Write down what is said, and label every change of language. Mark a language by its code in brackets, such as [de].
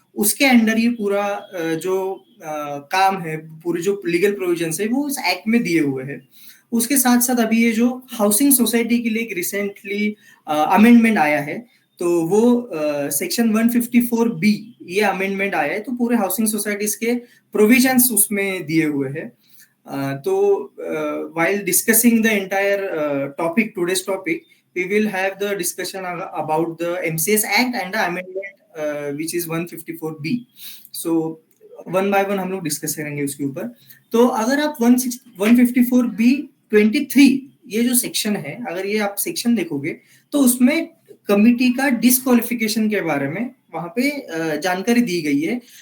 [hi] उसके अंडर ये पूरा जो काम है, पूरे जो लीगल प्रोविजंस है वो इस एक्ट में दिए हुए हैं। उसके साथ साथ अभी ये जो हाउसिंग सोसाइटी के लिए एक रिसेंटली अमेंडमेंट आया है, तो वो सेक्शन 154B ये अमेंडमेंट आया है, तो पूरे हाउसिंग सोसाइटीज के प्रोविजंस उसमें दिए हुए हैं। [en] तो while discussing the entire topic, today's topic, we will have the discussion about the MCS Act and the amendment which is 154B. [hi] So [en] one by one [hi] हम लोग डिस्कस करेंगे उसके ऊपर। तो अगर आप 154B23 ये जो सेक्शन है, अगर ये आप सेक्शन देखोगे तो उसमें कमिटी का डिस्क्वालिफिकेशन के बारे में वहां पे जानकारी दी गई है।